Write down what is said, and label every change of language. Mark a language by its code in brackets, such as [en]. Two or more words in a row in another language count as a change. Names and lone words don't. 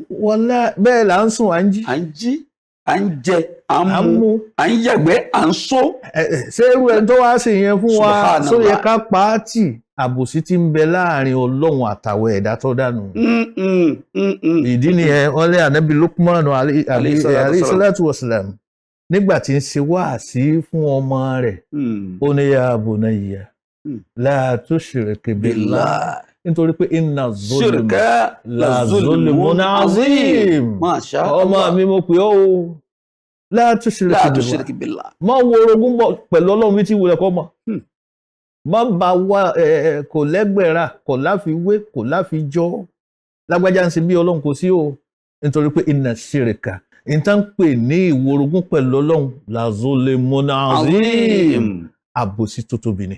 [yo] wọlé bẹ́ẹ̀ là ń sùn à ń jí. à ń jí à ń jẹ à ń mu à ń yàgbẹ́ à ń só. ṣé irú ẹni tó wá sí yẹn fún wa só yẹ ká pa á tì àbòsí tí ń bẹ láàrin ọlọ́run àtàwọn ẹ̀dá tó dànù. ìdí nìyẹn wọ́n lé ànábì Lukman [ar] عليه الصلاة والسلام [yo] nígbà tí ń ṣe wáàsí fún ọmọ rẹ̀ ó ní [ar] يا بني لا تشرك بالله [yo] nítorí pé [ar] إن الظلم لظلم عظيم [yo] ọmọ mi mo pè ọ́ o [ar] لا تشرك بالله [yo] má wo orogún bọ̀ pẹ̀lú ọlọ́run bí tí wulẹ̀ kọ́ mọ̀ má bá wá kò lẹ́gbẹ̀ẹ́ra kò láfiwé kò láfijọ́ lágbájá ń ṣe bí ọlọ́run kò sí o nítorí pé [ar] إن الشرك [yo] ìtàn pè ní ìworogún pẹ̀lú ọlọ́run [ar] لظلم عظيم [yo] àbòsí tó tóbi ni.